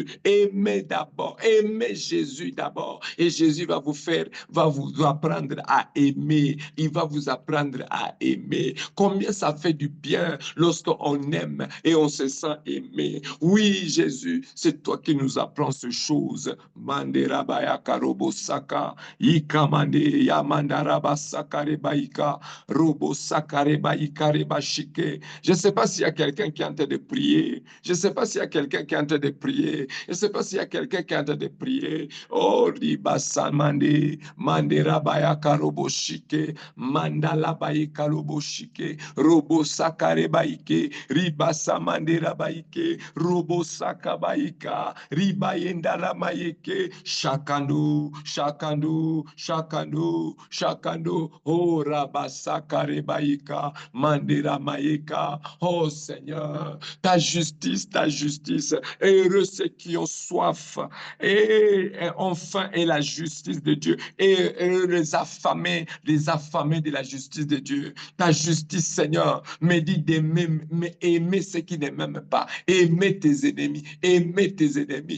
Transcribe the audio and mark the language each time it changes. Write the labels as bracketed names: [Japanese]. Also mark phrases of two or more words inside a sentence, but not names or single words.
[French] Aimez d'abord, aimez Jésus d'abord. Et Jésus va vous apprendre à aimer. Il va vous apprendre à aimer. Combien ça fait du bien lorsqu'on aime et on se sent aimé. Oui, Jésus, c'est toi qui nous apprends ces choses. Mandera baya karobo saka, ikamande yamandaraba sakare baika, robo sakare baika reba shike. Je ne sais pas s'il y a quelqu'un qui est en train de prier. Je ne sais pas s'il y a quelqu'un qui est en train de prier. Je ne sais pas s'il y a quelqu'un qui est en train de prier. Oh, riba samande, mandera baya karobo shike, mandala baika robo shike, robo sakare baike, riba samandera baike, robo sakabaika, riba yendala maike, shakando, shakando, shakando, shakando, oh raba sakare baika, mandera maika, oh Seigneur, ta justice, heureux ceux qui ont soif, et enfin est la justice de Dieu, et les affamés de la justice de Dieu. Ta justice, Seigneur, me dit d'aimer, aimer ceux qui ne m'aiment pas, aimer tes ennemis, aimer tes ennemis.